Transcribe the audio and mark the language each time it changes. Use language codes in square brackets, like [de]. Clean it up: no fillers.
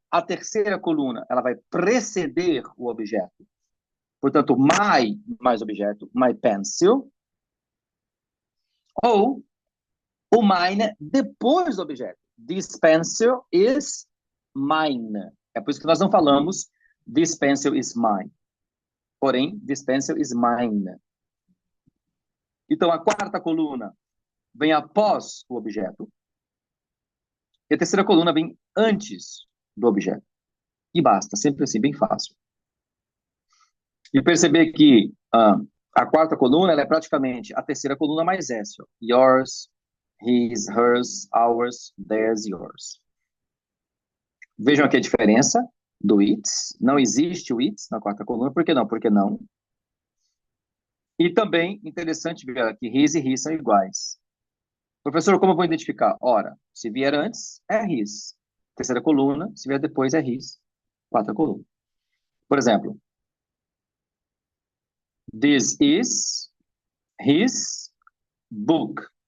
[pt] a terceira coluna ela vai preceder o objeto. Portanto, my mais objeto, [en] my pencil. [pt] Ou o mine depois do objeto. [en] This pencil is mine. [pt] É por isso que nós não falamos [en] this pencil is mine. [pt] Porém, [en] this pencil is mine. [pt] Então, a quarta coluna vem após o objeto. E a terceira coluna vem antes do objeto. E basta, sempre assim, bem fácil. E perceber que a quarta coluna ela é praticamente a terceira coluna mais S. Ó. [en] Yours, his, hers, ours, theirs, yours. [pt] Vejam aqui a diferença do its. Não existe o its na quarta coluna. Por que não? Porque não. E também, interessante ver que his e his são iguais. Professor, como eu vou identificar? Ora, se vier antes, é his. Terceira coluna, se vier depois, é his. Quarta coluna. Por exemplo, [en] this is his book.